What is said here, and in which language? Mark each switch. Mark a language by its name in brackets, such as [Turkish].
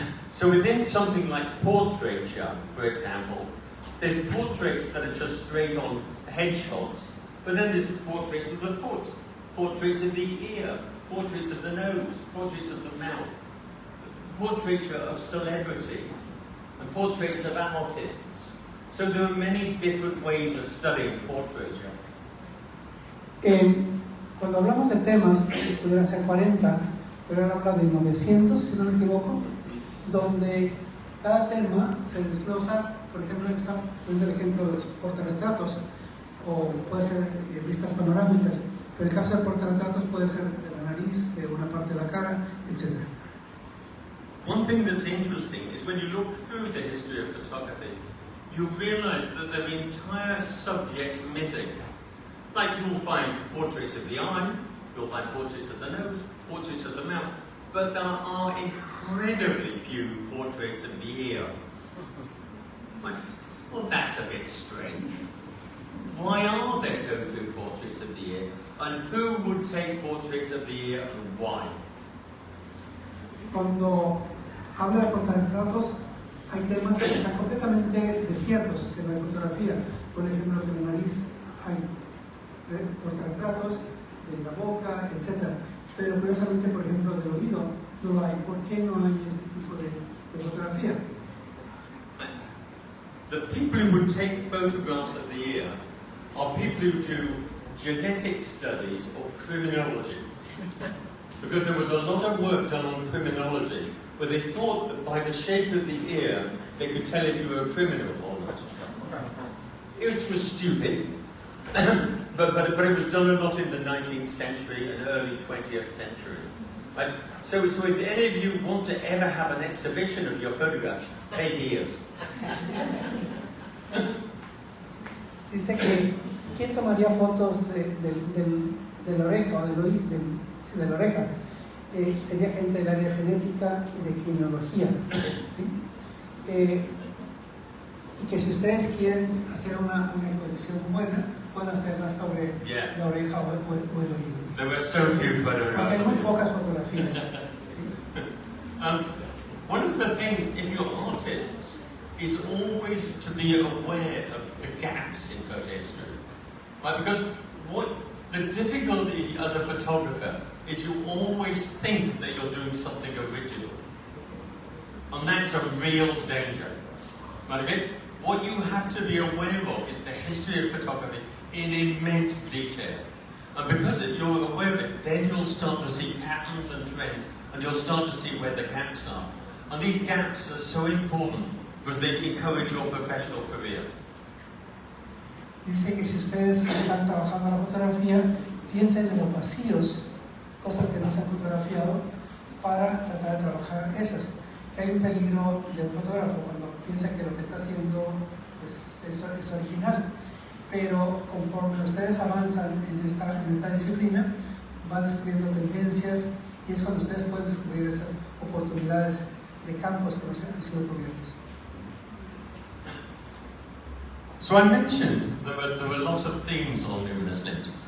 [English] So within something like portraiture, for example, there's portraits that are just straight on headshots, but then there's portraits of the foot, portraits of the ear, portraits of the nose, portraits of the mouth, portraiture of celebrities, and portraits of artists. So there are many different ways of studying portraiture. [Spanish] Cuando hablamos de temas, pudieran ser 40, pero ahora habla de 900, si no me equivoco, donde cada tema se desglosa. Por ejemplo, está poniendo el ejemplo de los portarretratos, o puede ser vistas panorámicas, pero el caso de portarretratos puede ser de la nariz, de una parte de la cara, etc. [English] One thing that's interesting is when you look through the history of photography, you realize that there are entire subjects missing. Like you'll find portraits of the eye, you'll find portraits of the nose, portraits of the mouth, but there are incredibly few portraits of the ear. Well, that's a bit strange. Why are there so few portraits of the ear? And who would take portraits of the ear and why? [Spanish] Cuando habla de portarretratos, hay temas que están completamente desiertos, que no hay fotografía. Por ejemplo, que en la nariz hay portarretratos, de la boca, etc. Pero curiosamente, por ejemplo, del oído no lo hay. ¿Por qué no hay este tipo de fotografía? [English] The people who would take photographs of the ear are people who do genetic studies or criminology. Because there was a lot of work done on criminology where they thought that by the shape of the ear they could tell if you were a criminal or not. It was stupid, but it was done a lot in the 19th century and early 20th century. Right? So if any of you want to ever have an exhibition of your photographs, take ears. [Spanish] Dice que ¿quién tomaría fotos de la oreja o del oído? De la oreja, sería gente del área genética y de criminología, ¿sí? Y que si ustedes quieren hacer una exposición buena, pueden hacerla sobre la oreja o el oído. [English] There were so few [Spanish] Porque hay muy pocas fotografías. ¿Sí? [English] One of the things, if you're artists, is always to be aware of the gaps in photo history, right? Because the difficulty as a photographer is you always think that you're doing something original. And that's a real danger. Right, okay? What you have to be aware of is the history of photography in immense detail. And because you're aware of it, then you'll start to see patterns and trends, and you'll start to see where the gaps are. And these gaps are so important because they encourage your professional career. [Spanish] Dice que si ustedes están trabajando la fotografía, piensen en los vacíos, cosas que no se han fotografiado, para tratar de trabajar esas. Que hay un peligro del fotógrafo cuando piensa que lo que está haciendo pues, es original. Pero conforme ustedes avanzan en esta disciplina, van descubriendo tendencias y es cuando ustedes pueden descubrir esas oportunidades de campos que no se han sido cubiertos. [English] So I mentioned there were lots of themes on Luminescent.